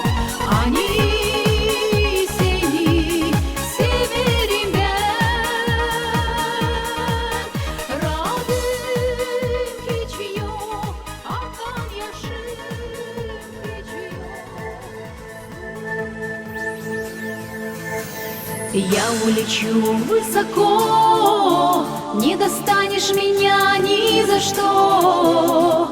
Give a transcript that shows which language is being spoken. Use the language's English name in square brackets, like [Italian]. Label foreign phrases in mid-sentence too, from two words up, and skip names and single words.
[Turkish] Hani seni severim ben. Rabbim hiç yok, akan yaşım hiç yok. [Russian] Я улечу высоко, не достанешь меня ни за что.